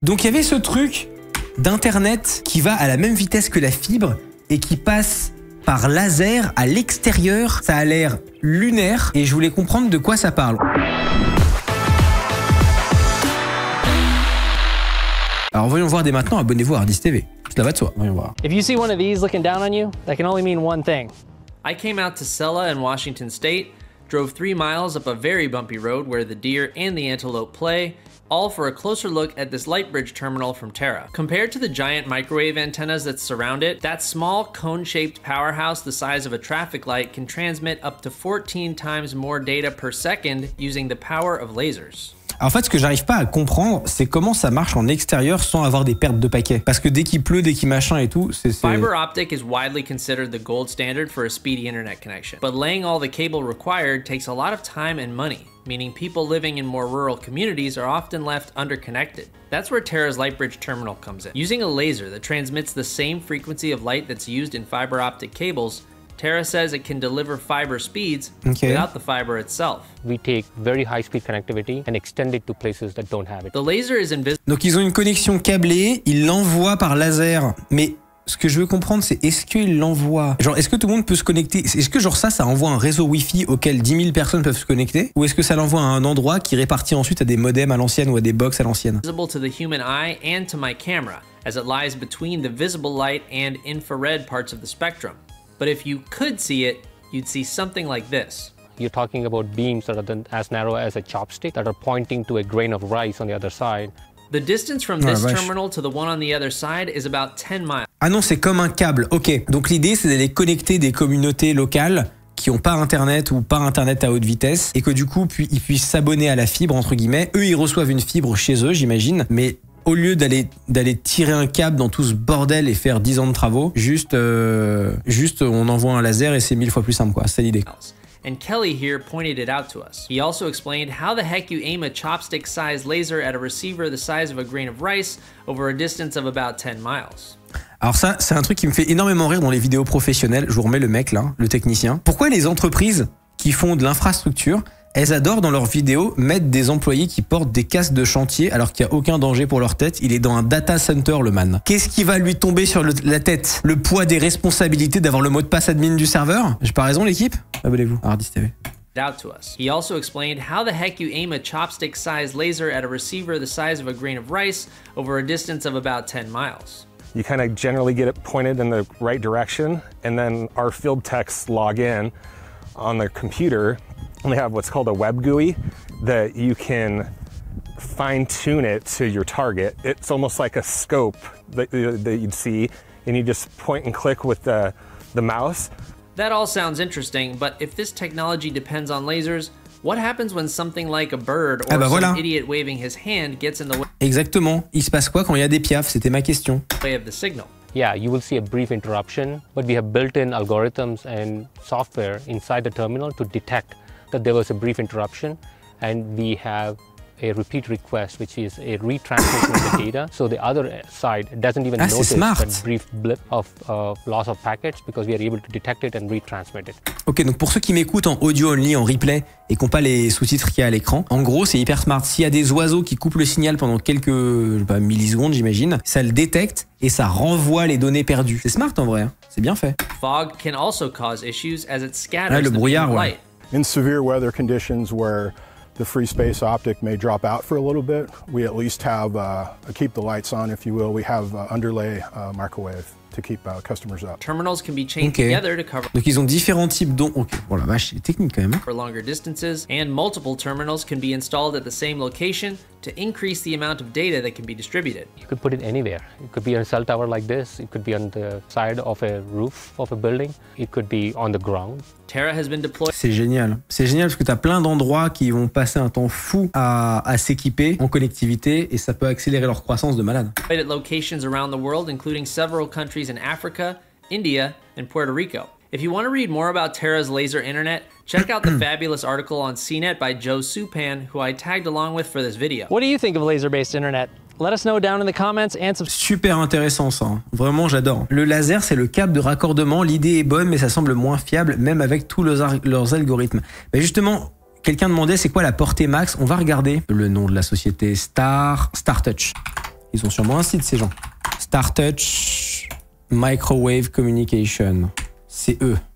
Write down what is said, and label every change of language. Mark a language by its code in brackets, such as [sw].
[fr] Donc il y avait ce truc d'internet qui va à la même vitesse que la fibre et qui passe par laser à l'extérieur. Ça a l'air lunaire et je voulais comprendre de quoi ça parle. Alors voyons voir dès maintenant, abonnez-vous à Hardis TV. Cela va de soi, voyons voir. [en] If you see one of these looking down on you, that can only mean one thing. I came out to Sella in Washington State, drove 3 miles up a very bumpy road where the deer and the antelope play, all for a closer look at this Lightbridge terminal from Terra. Compared to the giant microwave antennas that surround it, that small cone-shaped powerhouse the size of a traffic light can transmit up to 14 times more data per second using the power of lasers. [fr] Alors en fait, ce que j'arrive pas à comprendre, c'est comment ça marche en extérieur sans avoir des pertes de paquets. Parce que dès qu'il pleut, dès qu'il machin et tout, c'est... [en] Fiber optic is widely considered the gold standard for a speedy internet connection. But laying all the cable required takes a lot of time and money, meaning people living in more rural communities are often left underconnected. That's where Terra's Lightbridge terminal comes in. Using a laser that transmits the same frequency of light that's used in fiber optic cables, Terra says it can deliver fiber speeds without the fiber itself. We take very high-speed connectivity and extend it to places that don't have it. The laser is invisible. [fr] Donc ils ont une connexion câblée, ils l'envoient par laser. Mais ce que je veux comprendre, c'est est-ce qu'ils l'envoient... Genre, est-ce que tout le monde peut se connecter? Est-ce que genre ça envoie un réseau Wi-Fi auquel 10 000 personnes peuvent se connecter? Ou est-ce que ça l'envoie à un endroit qui répartit ensuite à des modems à l'ancienne ou à des box à l'ancienne? [en] Visible to the human eye and to my camera, as it lies between the visible light and infrared parts of the spectrum. But if you could see it, you'd see something like this. You're talking about beams that are as narrow as a chopstick that are pointing to a grain of rice on the other side. The distance from this terminal to the one on the other side is about 10 miles. [fr] Ah non, c'est comme un câble. Ok, donc l'idée c'est d'aller connecter des communautés locales qui n'ont pas internet ou pas internet à haute vitesse et que du coup ils puissent s'abonner à la fibre entre guillemets. Eux ils reçoivent une fibre chez eux, j'imagine, mais au lieu d'aller tirer un câble dans tout ce bordel et faire 10 ans de travaux, juste on envoie un laser et c'est 1000 fois plus simple quoi, c'est l'idée. [en] And Kelly here pointed it out to us. He also explained how the heck you aim a chopstick-sized laser at a receiver the size of a grain of rice over a distance of about 10 miles. [fr] Alors ça, c'est un truc qui me fait énormément rire dans les vidéos professionnelles. Je vous remets le mec là, le technicien. Pourquoi les entreprises qui font de l'infrastructure, elles adorent dans leurs vidéos mettre des employés qui portent des casques de chantier alors qu'il n'y a aucun danger pour leur tête? Il est dans un data center, le man. Qu'est-ce qui va lui tomber sur la tête? Le poids des responsabilités d'avoir le mot de passe admin du serveur? J'ai pas raison, l'équipe? Abonnez-vous à Hardis TV. [en] Out to us. He also explained how the heck you aim a chopstick-sized laser at a receiver the size of a grain of rice over a distance of about 10 miles. You kind of generally get it pointed in the right direction, and then our field techs log in on their computer. And they have what's called a web GUI that you can fine-tune it to your target. It's almost like a scope that you'd see, and you just point and click with the mouse. That all sounds interesting, but if this technology depends on lasers, what happens when something like a bird or some idiot waving his hand gets in the way? [fr] Exactement. Il se passe quoi quand il y a des piafs? C'était ma question. [en] Of the signal. Yeah, you will see a brief interruption, but we have built-in algorithms and software inside the terminal to detect that there was a brief interruption, and we have a repeat request, which is a retransmission of the data. So the other side doesn't even notice that brief blip of loss of packets because we are able to detect it and retransmit it. [fr] Ok, donc pour ceux qui m'écoutent en audio only, en replay, et qui n'ont pas les sous-titres qu'il y a à l'écran, en gros c'est hyper smart. S'il y a des oiseaux qui coupent le signal pendant quelques millisecondes, j'imagine, ça le détecte et ça renvoie les données perdues. C'est smart en vrai, hein. C'est bien fait. [en] Fog can also cause issues as it scatters [fr] le brouillard, [en] light. In severe weather conditions where the free space optic may drop out for a little bit, we at least have keep the lights on, if you will. We have underlay microwave to keep customers up. Terminals can be chained together to cover. [fr] Donc ils ont différents types d'ondes. Ok, bon la vache, c'est technique quand même. [en] For longer distances, and multiple terminals can be installed at the same location to increase the amount of data that can be distributed. You could put it anywhere. It could be on a cell tower like this. It could be on the side of a roof of a building. It could be on the ground. Terra has been deployed. [fr] C'est génial. C'est génial parce que tu as plein d'endroits qui vont passer un temps fou à s'équiper en connectivité et ça peut accélérer leur croissance de malade. [en] At locations around the world, including several countries in Africa, India, and Puerto Rico. If you want to read more about Terra's laser internet, check out the fabulous article on CNET by Joe Supan, who I tagged along with for this video. What do you think of laser-based internet? Let us know down in the comments and [fr] Super intéressant ça, hein. Vraiment j'adore. Le laser c'est le câble de raccordement, l'idée est bonne mais ça semble moins fiable même avec tous leurs algorithmes. Mais justement, quelqu'un demandait c'est quoi la portée max, on va regarder le nom de la société StarTouch. Ils ont sûrement un site, ces gens. StarTouch Microwave Communication. C'est eux.